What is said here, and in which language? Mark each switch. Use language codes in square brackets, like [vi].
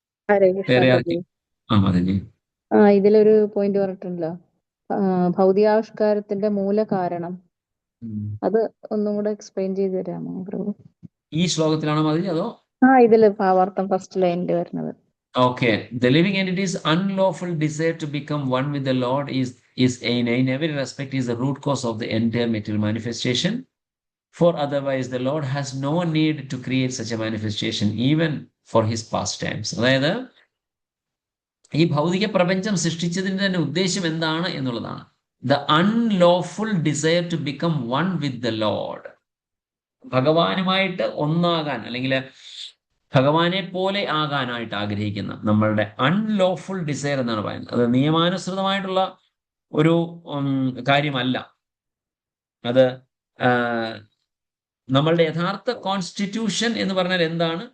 [ml] ഹരേ കൃഷ്ണ വേറെ പ്രഭു. ആർക്കും? ഇതിലൊരു പോയിന്റ് പറഞ്ഞിട്ടുണ്ടല്ലോ, ഭൗതികാവിഷ്കാരത്തിന്റെ മൂല കാരണം. അത് ഒന്നും കൂടെ എക്സ്പ്ലെയിൻ ചെയ്ത് തരാമോ പ്രഭു? ഈ ശ്ലോകത്തിലാണോ മതി അതോ? ഇതില് ഭാവാർത്ഥം ഫസ്റ്റ് ലൈനിൽ വരുന്നത്. [en] Okay. The living entity's unlawful desire to become one with the Lord is in every respect is the root cause of the entire material manifestation. For otherwise the Lord has no need to create such a manifestation even for his pastimes. [ml] അതായത് ഈ ഭൗതിക പ്രപഞ്ചം സൃഷ്ടിച്ചതിന്റെ തന്നെ ഉദ്ദേശം എന്താണ് എന്നുള്ളതാണ്. [en] The unlawful desire to become one with the Lord. [ml] ഭഗവാനുമായിട്ട് ഒന്നാകാൻ അല്ലെങ്കിൽ ഭഗവാനെ പോലെ ആകാനായിട്ട് ആഗ്രഹിക്കുന്ന നമ്മളുടെ അൺലോഫുൾ ഡിസയർ എന്നാണ് പറയുന്നത്. അത് നിയമാനുസൃതമായിട്ടുള്ള ഒരു കാര്യമല്ല. അത് നമ്മളുടെ യഥാർത്ഥ കോൺസ്റ്റിറ്റ്യൂഷൻ എന്ന് പറഞ്ഞാൽ എന്താണ്?